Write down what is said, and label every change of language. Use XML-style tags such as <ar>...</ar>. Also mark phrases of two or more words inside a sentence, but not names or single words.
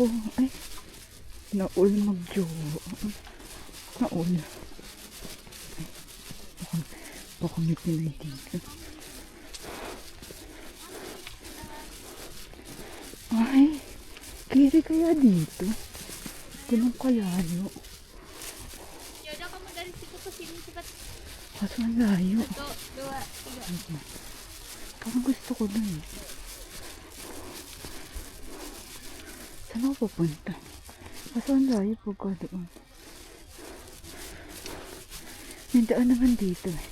<tl>Ay, naul mag-jowa. Naul. Ay, baka may pinay dito. Ay, kiri kaya dito? Ganun kalayo.</tl> <id>Yaudah kamu dari situ ke sini cepat.</id> <tl>Kaso ang layo. 1, 2, 3. Parang gusto ko dun. Saan ako pupunta? Kaso ang layo pagka doon. May daan naman dito eh.</tl>